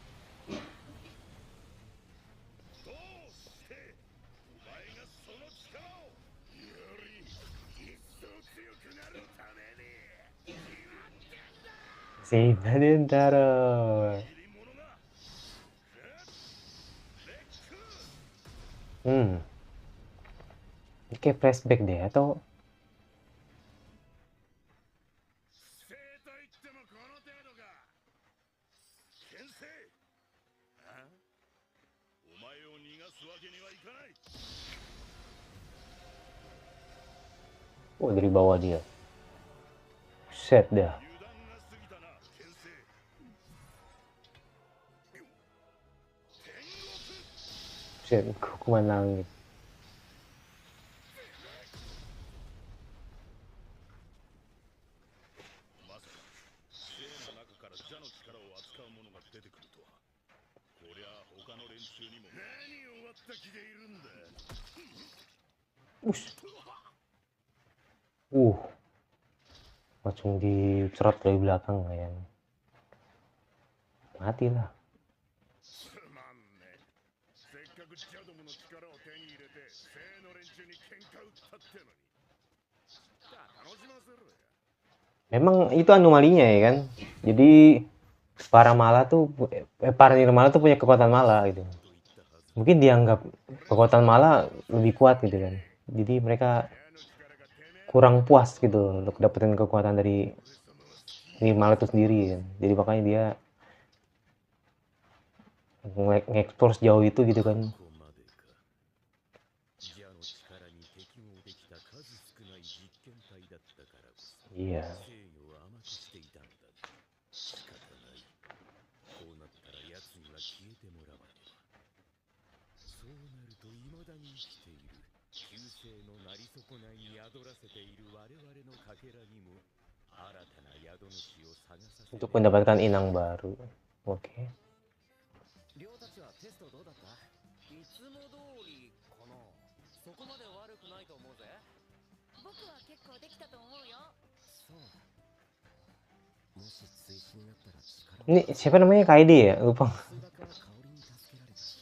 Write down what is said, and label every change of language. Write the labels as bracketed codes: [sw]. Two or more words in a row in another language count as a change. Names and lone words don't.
[ja] 死なねえんだろう。うん。 [id] Ini kayak flashback deh atau [ja] 生と言ってもこの程度か。牽制。あ？お前を逃がすわけにはいかない。 [id] oh dari bawah dia. Set dah. [ja] 油断が過ぎたな、牽制。天国。 [id] Set hukuman langit. [ja] まさか生の中から邪の力を扱う者が出てくるとは。こりゃ他の連中にも何を割った気でいるんだ。 Langsung dicerot dari belakang ya. Mati lah. つまんねえ。せっかくジャドムの力を手に入れて生の連中に喧嘩売ったってのに。楽しませろや。 [id] Memang itu anomalinya ya kan. Jadi para mala tuh para nirmala tuh punya kekuatan mala gitu. Mungkin dianggap kekuatan mala lebih kuat gitu kan. Jadi mereka kurang puas gitu untuk dapetin kekuatan dari nirmala itu sendiri kan. Jadi makanya dia nge-explore sejauh itu gitu kan. [ja] ここまでか。邪の力に適合できた数少ない実験体だったからこそ [id] Iya. [ja] 制御を甘くしていたんだ。仕方ない。こうなったら奴には消えてもらわねば。そうなると未だに生きている旧姓のなり損ないに宿らせている我々のかけらにも新たな宿主を探させて [id] Untuk mendapatkan inang baru. Oke. [ja] 亮たちはテストどうだった？いつも通りかな。そこまで悪くないと思うぜ。僕は結構できたと思うよ。そう。もし追試になったら力を [id] Ini siapa namanya KD ya? Lupa. [ja] 数学は香りに助けられたし。